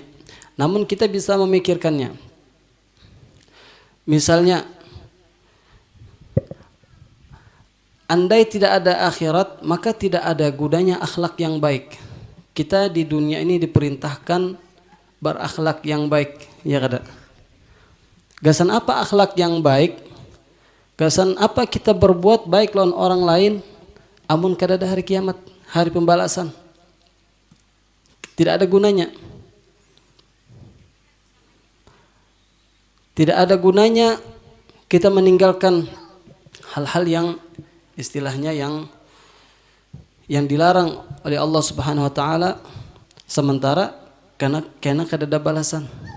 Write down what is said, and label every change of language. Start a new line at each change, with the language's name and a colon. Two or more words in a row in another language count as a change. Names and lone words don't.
Indonesian: Namun kita bisa memikirkannya. Misalnya, andai tidak ada akhirat, maka tidak ada gunanya akhlak yang baik. Kita di dunia ini diperintahkan berakhlak yang baik,
Banjar: ya kada? Gasan apa akhlak yang baik? Gasan apa kita berbuat baik lawan orang lain, amun kada ada hari kiamat, hari pembalasan?
Indonesian: Tidak ada gunanya. Tidak ada gunanya kita meninggalkan hal-hal yang istilahnya yang dilarang oleh Allah
Arabic: سبحانه وتعالى,
Indonesian: sementara karena kada ada balasan.